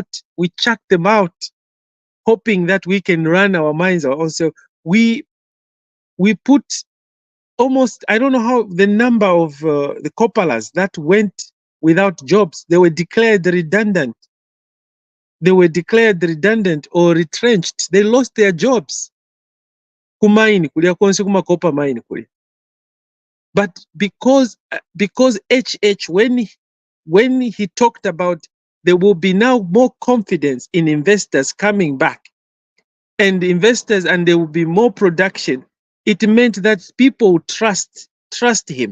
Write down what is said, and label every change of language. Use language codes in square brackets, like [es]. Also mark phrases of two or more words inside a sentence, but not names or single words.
[en] We chucked them out, hoping that we can run our mines also. We put almost, I don't know how, the number of the copperers that went without jobs. They were declared redundant. Or retrenched. They lost their jobs. [bem] Kumaini kulia konse kuma [en] copper mine [bem] kulia. [en] But because HH, when he talked about there will be now more confidence in investors coming back, and there will be more production, it meant that people trust him.